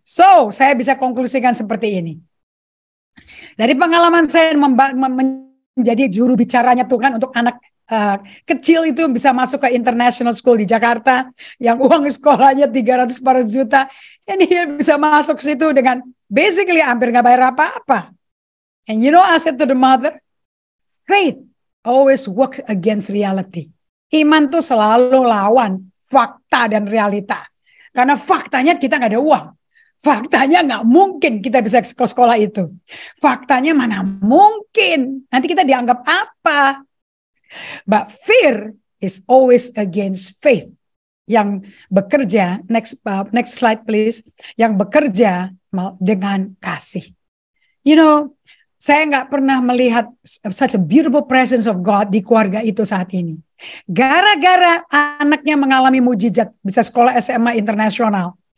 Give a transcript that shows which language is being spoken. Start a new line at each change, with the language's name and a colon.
Indonesian: So, saya bisa konklusikan seperti ini. Dari pengalaman saya menjadi juru bicaranya Tuhan untuk anak kecil itu bisa masuk ke international school di Jakarta yang uang sekolahnya 300-400 juta. Ini dia bisa masuk ke situ dengan basically hampir nggak bayar apa-apa.
English: And you know, I said to the mother, faith always works against reality.
Indonesian: Iman tuh selalu lawan fakta dan realita. Karena faktanya kita nggak ada uang. Faktanya nggak mungkin kita bisa ke sekolah itu. Faktanya mana mungkin. Nanti kita dianggap apa?
English: But fear is always against faith.
Indonesian: Yang bekerja,
English: next slide please.
Indonesian: Yang bekerja dengan kasih.
English: You know,
Indonesian: saya nggak pernah melihat
English: such a beautiful presence of God
Indonesian: di keluarga itu saat ini. Gara-gara anaknya mengalami mujizat, bisa sekolah SMA internasional.